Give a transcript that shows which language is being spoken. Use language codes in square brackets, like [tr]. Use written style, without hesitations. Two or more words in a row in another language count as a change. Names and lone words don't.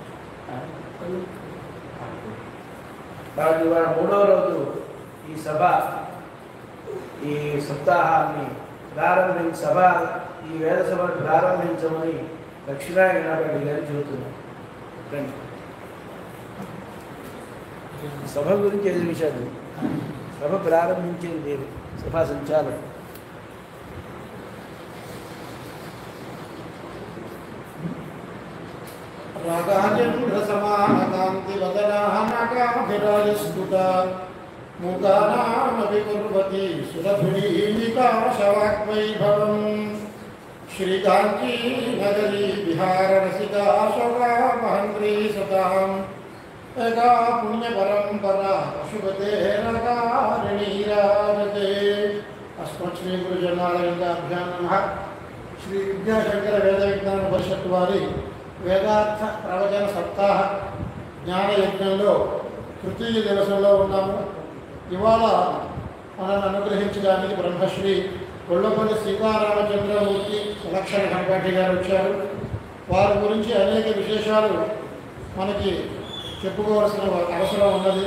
[te] కాబట్టి ఇవాళ 3వ రోజు ఈ సభ ఈ సప్తాహాన్ని ఈ వేద సభను ప్రారంభించమని దక్షిణాయనారెడ్డి గారు చెబుతున్నారు. సభ గురించి 5 నిమిషాలు. సభ ప్రారంభించింది సభా సంచాలనం. [sa] रागाचन्द्रसमानकान्तिवदनानाकाभिराजस्फुटा मूकानामपि कुर्वती सुरभिनीकाशवाग्वैभवम् श्रीकाञ्ची नगरी बिहाररसिका शोभामहन्द्री सताम् एका पुण्यपरंपरा पशुपतेरकारिणीराजते। अस्मत् श्री गुरुजनालयिकाभ्यां नमः। [te] श्री विद्याशंकर वेद विज्ञान परिषत् वारी వేదార్థ ప్రవచన సప్తాహ జ్ఞాన యజ్ఞంలో తృతీయ దివసంలో ఉన్నాము. ఇవాళ మనల్ని అనుగ్రహించడానికి బ్రహ్మశ్రీ కొల్లపల్లి సీతారామచంద్రమూర్తి సులక్షణ కనపాటి గారు వచ్చారు. వారి గురించి అనేక విశేషాలు మనకి చెప్పుకోవాల్సిన అవసరం ఉన్నది.